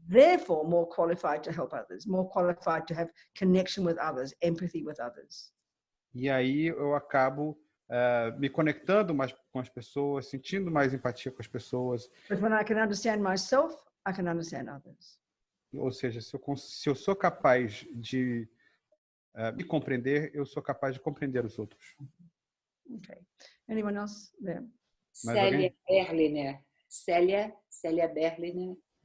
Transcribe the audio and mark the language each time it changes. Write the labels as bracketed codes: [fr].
[en] Therefore, more qualified to help others, more qualified to have connection with others, empathy with others. [pt] E aí eu acabo me conectando mais com as pessoas, sentindo mais empatia com as pessoas. [en] But when I can understand myself, I can understand others. [pt] Ou seja, se eu sou capaz de me compreender, eu sou capaz de compreender os outros. [en] Okay. Anyone else there? Célia Berliner. Célia Berliner.